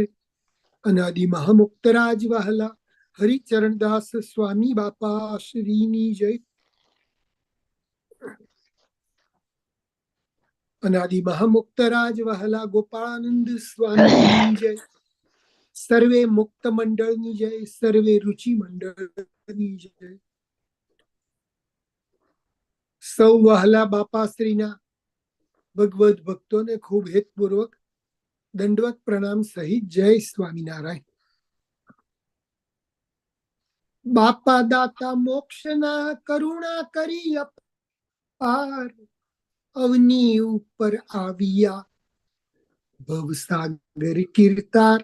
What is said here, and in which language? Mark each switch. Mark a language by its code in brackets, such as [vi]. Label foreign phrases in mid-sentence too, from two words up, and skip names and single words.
[gu] અનાદિ મહામુક્તરાજ વહાલા હરિ ચરણ દાસ સ્વામી બાપાશ્રી જય. અનાદિ મહામુક્તરાજ વહાલા ગોપાલાનંદ સ્વામી જય. સર્વે મુક્ત મંડલ જય, સર્વે રુચિ મંડલ જય. સૌ વહાલા બાપાશ્રીના ભગવદ ભક્તોને ખૂબ હેતપૂર્વક દંડવત પ્રણામ સહિત જય સ્વામિનારાયણ. બાપા દાતા મોક્ષના કરુણા કરી અપાર, અવની ઉપર આવ્યા ભવસાગર કીર્તાર.